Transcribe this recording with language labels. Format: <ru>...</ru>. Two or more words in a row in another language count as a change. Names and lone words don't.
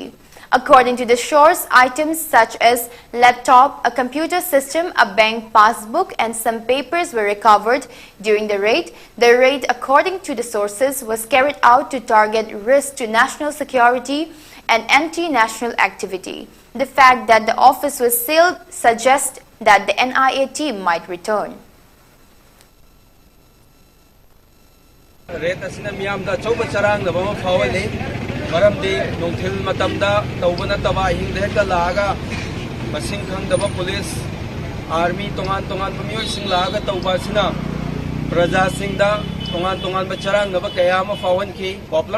<en>According to the source, items such as laptop, a computer system, a bank passbook and some papers were recovered during the raid. The raid, according to the sources, was carried out to target risk to national security and anti-national activity. The fact that the office was sealed suggests that the NIA team might return.</en> <mni>Maramdi nongthil matamda tawbana taba hingde hekta laga masing khangdaba</mni> <en>police army</en> <mni>tongan pamiyoi sing laga tawba sina praja singda tongan bacharang naba kaya ma fawan ki Popular</mni>